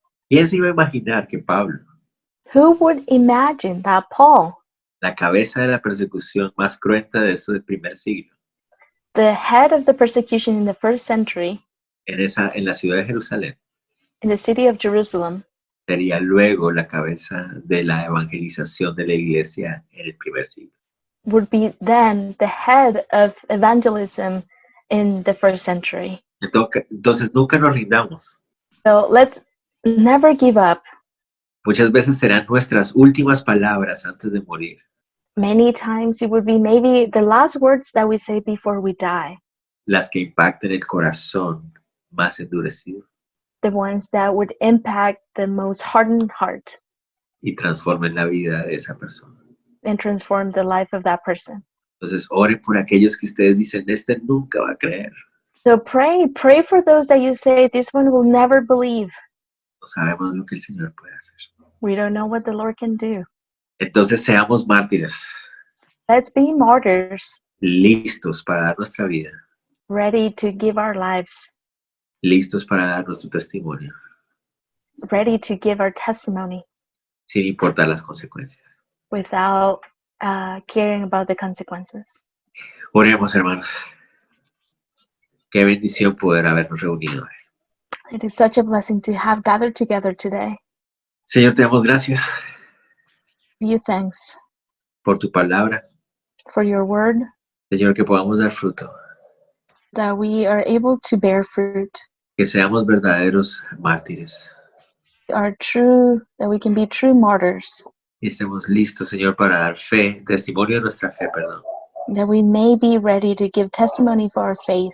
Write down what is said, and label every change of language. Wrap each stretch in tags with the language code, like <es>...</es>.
<es>¿Quién se iba a imaginar que Pablo,</es> <en>Who would imagine that Paul,</en> <es>la cabeza de la persecución más cruenta de eso del primer siglo,</es> <en>the head of the persecution in the first century</en> <es>en la ciudad de Jerusalén,</es> <en>in the city of Jerusalem,</en> <es>sería luego la cabeza de la evangelización de la iglesia en el primer siglo?</es> <en>would be then the head of evangelism in the first century?</en> <es>Entonces nunca nos rindamos.</es> <en>So let's never give up.</en> <es>Muchas veces serán nuestras últimas palabras antes de morir</es> <en>Many times it would be maybe the last words that we say before we die,</en> <es>las que impacten el corazón más endurecido</es> <en>the ones that would impact the most hardened heart</en> <es>y transformen la vida de esa persona.</es> <en>and transform the life of that person.</en> <es>Entonces oren por aquellos que ustedes dicen, este nunca va a creer.</es> <en>So pray for those that you say, this one will never believe.</en> <es>No sabemos lo que el Señor puede hacer.</es> <en>We don't know what the Lord can do.</en> <es>Entonces seamos mártires,</es> <en>Let's be martyrs,</en> <es>listos para dar nuestra vida,</es> <en>ready to give our lives,</en> <es>listos para dar nuestro testimonio,</es> <en>ready to give our testimony</en> <es>sin importar las consecuencias.</es> <en>without caring about the consequences.</en> <es>Oremos, hermanos. Qué bendición poder habernos reunido hoy.</es> <en>It is such a blessing to have gathered together today.</en> <es>Señor, te damos gracias</es> <en>Give you thanks</en> <es>por tu palabra,</es> <en>for your word,</en> <es>Señor, que podamos dar fruto,</es> <en>that we are able to bear fruit,</en> <es>que seamos verdaderos mártires</es> <en>that we can be true martyrs,</en> <es>y estemos listos, Señor, para dar fe, testimonio de nuestra fe, perdón,</es> <en>that we may be ready to give testimony for our faith</en>